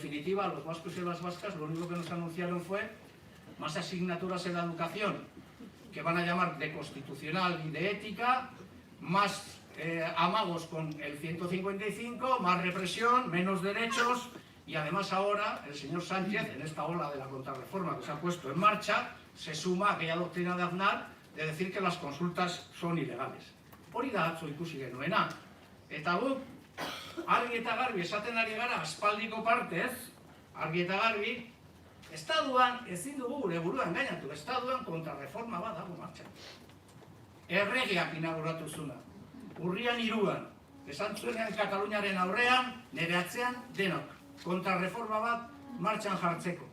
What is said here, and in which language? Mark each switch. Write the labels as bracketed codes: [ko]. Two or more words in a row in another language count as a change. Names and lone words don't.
[es] definitiva los vascos y las vascas lo único que nos anunciaron fue más asignaturas en la educación que van a llamar de constitucional y de ética, más amagos con el 155, más represión, menos derechos y además ahora el señor Sánchez en esta ola de la contrarreforma que se ha puesto en marcha se suma a aquella doctrina de Aznar de decir que las consultas son ilegales. [eu] Hori da atzo ikusi genuena. Eta guk, argi eta garbi esaten ari gara aspaldiko partez, argi eta garbi, Estatuan ezin dugu gure buruan gainatu, Estatuan kontrarreforma bat dago martxan. Erregeak inauguratu zuna, urrian 3an, esan zuenean Kataluniaren aurrean, nire atzean denok, kontrarreforma bat martxan jartzeko.